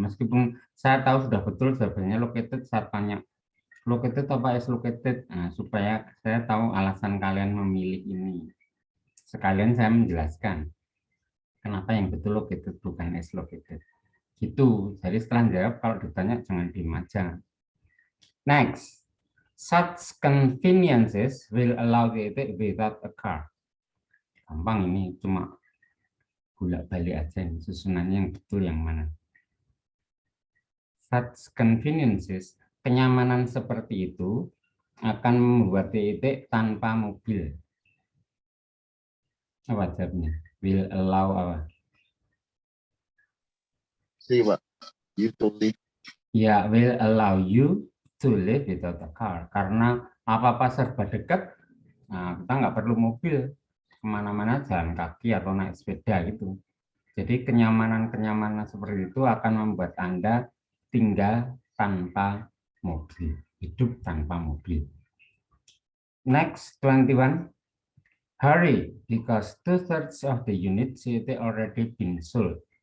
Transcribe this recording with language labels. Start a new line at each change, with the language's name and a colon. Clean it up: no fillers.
Indonesian: Meskipun saya tahu sudah betul jawabannya located, saya tanya located apa is located, nah, supaya saya tahu alasan kalian memilih ini. Sekalian saya menjelaskan kenapa yang betul located bukan is located. Gitu. Jadi setelah jawab kalau ditanya jangan diem aja.
English: Next, such conveniences will allow the without a car.
Indonesian: Gampang ini, cuma bolak-balik aja ini, susunannya yang betul yang mana.
English: Such conveniences,
Indonesian: kenyamanan seperti itu akan membuat titik tanpa mobil. Apa jawabnya?
English: Will allow
Indonesian: apa?
English: C, Pak. You to live. Ya, will allow you to live without a car.
Indonesian: Karena apa-apa serba dekat, nah, kita nggak perlu mobil. Kemana-mana jalan kaki atau naik sepeda gitu. Jadi kenyamanan-kenyamanan seperti itu akan membuat Anda tinggal tanpa mobil, hidup tanpa mobil.
English: Next, 21. Hurry, because 2/3 of the unit city already been sold.